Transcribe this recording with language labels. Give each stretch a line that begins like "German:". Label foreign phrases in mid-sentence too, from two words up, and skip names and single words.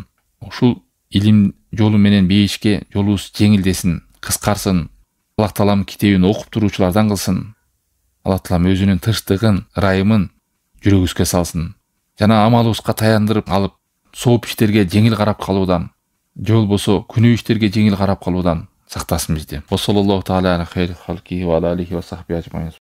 Kyrgyz: Ушул илим жолу менен бейишке жолубуз жеңилдесин, кыскарсын. Аллах таалам китебин окуп туруучулардан кылсын. Аллах таалам өзүнүн тынчтыгын, ырайымын жүрөгүбүзгө салсын. Жана амалыбызга таяндырып алып, сооп иштерге жеңил карап калуудан, же болбосо күнөө иштерге жеңил карап калуудан сактасын бизди.
Arabic: صلى الله تعالى على خير خلقه وعليه وصحبه أجمعين.